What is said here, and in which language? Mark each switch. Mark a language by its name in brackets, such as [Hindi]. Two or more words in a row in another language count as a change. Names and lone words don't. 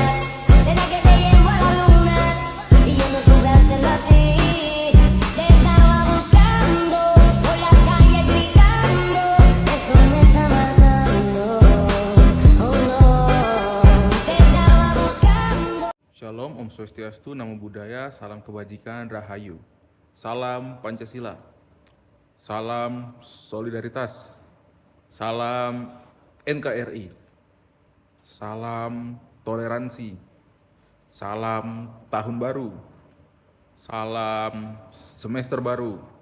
[Spanish] Será que te llevo a la luna y yo no supe hacerlo así. Te estaba buscando por la calle gritando, eso me está matando. Oh no, te estaba buscando. [Indonesian] Shalom, [Balinese] Om Swastiastu, [Pali] Namo Buddhaya, [Indonesian] salam kebajikan, Rahayu. Salam Pancasila. Salam solidaritas. Salam NKRI. Salam toleransi. Salam tahun baru. Salam semester baru.